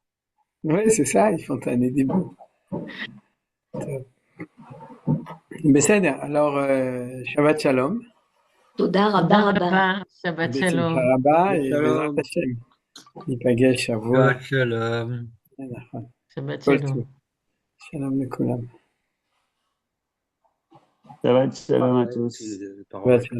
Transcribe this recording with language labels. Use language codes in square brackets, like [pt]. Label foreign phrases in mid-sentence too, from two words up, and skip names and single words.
[fr] Oui, c'est ça, ils font un des bouts. בסדר, alors [he] שבת שלום. תודה רבה תודה רבה. רבה, שבת שלום. בשמחה רבה, שלום. בעזרת השם. ניפגש שבוע. שבת שלום. נכון. שבת כל שלום. טוב. שלום לכולם. שבת שלום [fr] à tous. [he] שבת שלום.